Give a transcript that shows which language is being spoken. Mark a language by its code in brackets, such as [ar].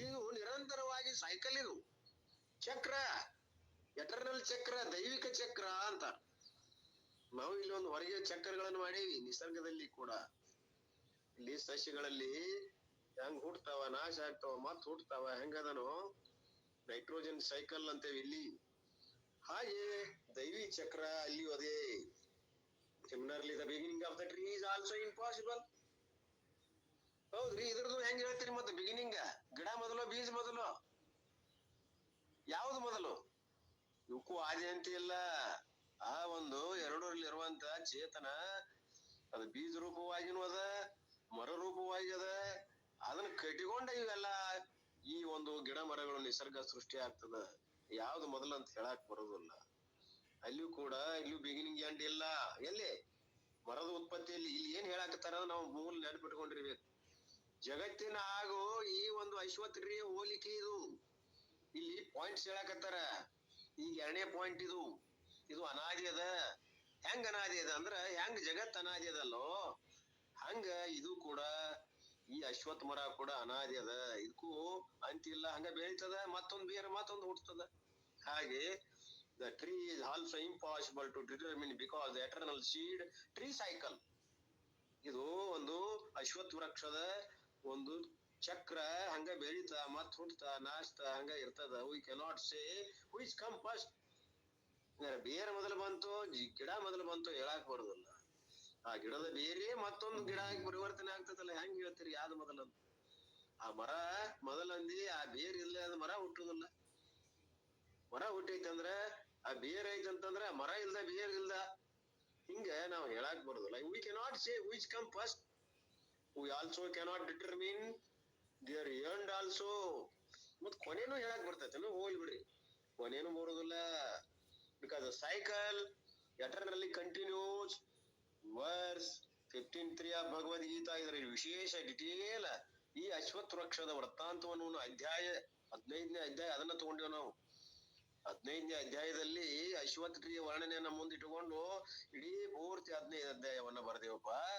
[kn] ಇದು ನಿರಂತರವಾಗಿ ಸೈಕಲ್, ಇದು ಚಕ್ರ, ಎಟರ್ನಲ್ ಚಕ್ರ, ದೈವಿಕ ಚಕ್ರ ಅಂತ. ನಾವು ಇಲ್ಲಿ ಒಂದು ಹೊರಗೆ ಚಕ್ರಗಳನ್ನು ಮಾಡೀವಿ. ನಿಸರ್ಗದಲ್ಲಿ ಕೂಡ ಇಲ್ಲಿ ಸಸ್ಯಗಳಲ್ಲಿ ಹೆಂಗ್ ಹುಟ್ಟತಾವ, ನಾಶ ಆಗ್ತಾವ, ಮತ್ ಹುಟ್ಟತಾವ, ಹೆಂಗದನು ನೈಟ್ರೋಜನ್ ಸೈಕಲ್ ಅಂತೇವಿ ಇಲ್ಲಿ. ಹಾಗೆ ದೈವಿ ಚಕ್ರ ಅಲ್ಲಿಯೂ ಅದೇ. [en] Similarly, the beginning of the tree is also impossible. [kn] ಹೌದು, ಹೌದ್ರಿ, ಇದ್ರದ್ದು ಹೆಂಗ್ ಹೇಳ್ತೀರಿ ಮತ್ತೆ ಬಿಗಿನಿಂಗ್? ಗಿಡ ಮೊದಲು ಬೀಜ ಮೊದಲು? ಯಾವ್ದು ಮೊದಲು? ಇವಕ್ಕೂ ಆದಿ ಅಂತ ಇಲ್ಲ. ಆ ಒಂದು ಎರಡರಲ್ಲಿರುವಂತ ಚೇತನ ಅದು ಬೀಜ ರೂಪವಾಗಿನೂ ಅದ, ಮರ ರೂಪವಾಗಿ ಅದ. ಅದನ್ನ ಕಟ್ಟಿಕೊಂಡ ಇವೆಲ್ಲ ಈ ಒಂದು ಗಿಡ ಮರಗಳು ನಿಸರ್ಗ ಸೃಷ್ಟಿ ಆಗ್ತದ. ಯಾವ್ದು ಮೊದಲು ಅಂತ ಹೇಳಕ್ ಬರೋದಿಲ್ಲ. ಅಲ್ಲಿಯೂ ಕೂಡ ಇಲ್ಲಿಯೂ ಬಿಗಿನಿಂಗ್ ಎಂಡ್ ಇಲ್ಲ. ಎಲ್ಲಿ ಮರದ ಉತ್ಪತ್ತಿಯಲ್ಲಿ ಇಲ್ಲಿ ಏನ್ ಹೇಳಾಕತ್ತಾರ ನಾವು ಮೂಲ ನೆನಪಿಟ್ಕೊಂಡಿರ್ಬೇಕು. ಜಗತ್ತಿನ ಹಾಗೂ ಈ ಒಂದು ಐಶ್ವರ್ಯ ಹೋಲಿಕೆ ಇದು. ಇಲ್ಲಿ ಪಾಯಿಂಟ್ಸ್ ಹೇಳಾಕತ್ತಾರ. ಈಗ ಎರಡನೇ ಪಾಯಿಂಟ್ ಇದು. ಇದು ಅನಾದಿ ಅದ. ಹೆಂಗ್ ಅನಾದಿ ಅದ ಅಂದ್ರ ಹೆಂಗ್ ಜಗತ್ ಅನಾದಿ ಅದಲ್ಲೋ ಹಂಗ ಇದು ಕೂಡ ಈ ಅಶ್ವತ್ಥ ಮರ ಕೂಡ ಅನಾದಿ ಅದ. ಇದಕ್ಕೂ ಅಂತಿಲ್ಲ, ಹಂಗ ಬೆಳಿತದ, ಮತ್ತೊಂದ್ ಬೇರೆ ಮತ್ತೊಂದು ಹುಟ್ಟತದ. ಹಾಗೆ [en] the tree is also impossible to determine because the eternal seed tree cycle. [kn] ಇದು ಒಂದು ಅಶ್ವತ್ಥ ವೃಕ್ಷದ ಒಂದು ಚಕ್ರ ಹಂಗ ಬೆಳೀತಾ ಮತ್ ಹುಟ್ಟತಾ ನಾಚ್ತಾ ಹಂಗ ಇರ್ತದ. [en] we cannot say which come first. [kn] ಬೇರೆ ಮೊದಲು ಬಂತು ಗಿಡ ಮೊದಲು ಬಂತು ಹೇಳಾಕ್ ಬರುದಿಲ್ಲ. ಆ ಗಿಡದ ಬೇರೆ ಮತ್ತೊಂದು ಗಿಡ ಆಗಿ ಪರಿವರ್ತನೆ ಆಗ್ತದಲ್ಲ, ಹೆಂಗ್ ಹೇಳ್ತೀರಿ ಯಾವ್ದು ಮೊದಲಂತ? ಆ ಮರ ಮೊದಲಂದಿ ಆ ಬೇರ್ ಇಲ್ಲ ಅದ ಮರ ಹುಟ್ಟುದಿಲ್ಲ. ಮರ ಹುಟ್ಟೈತಂದ್ರ ಆ ಬೇರ್ ಐತಂತಂದ್ರ ಮರ ಇಲ್ದ ಬೇರ್ ಇಲ್ದ ಹಿಂಗ ನಾವ್ ಹೇಳಾಕ್ ಬರುದಿಲ್ಲ. [en] we cannot say which come first. we also cannot determine their end also. [kn] ಮತ್ ಕೊನೆನೂ ಹೇಳಾಕ್ ಬರ್ತೈತೇನು? ಹೋಗ್ಲಿ ಬಿಡ್ರಿ, ಕೊನೆನೂ ಬರುದಿಲ್ಲ. [en] because the cycle eternally continues. verse 15:3 of [kn] ಭಗವದ್ ಗೀತಾ ಇದರ ವಿಶೇಷ ಡಿಟೇಲ್ ಈ ಅಶ್ವತ್ಥ ವೃಕ್ಷದ ವೃತ್ತಾಂತವನ್ನು ಅಧ್ಯಾಯ 15ನೇ ಅಧ್ಯಾಯ ಅದನ್ನ ತಗೊಂಡೇವ್ ನಾವು. 15ನೇ ಅಧ್ಯಾಯದಲ್ಲಿ ಅಶ್ವತ್ಥ ಟ್ರೀ ವರ್ಣನೆಯನ್ನ ಮುಂದಿಟ್ಟುಕೊಂಡು ಇಡೀ ಪೂರ್ತಿ 15 ಅಧ್ಯಾಯವನ್ನ ಬರ್ದೇವಪ್ಪ.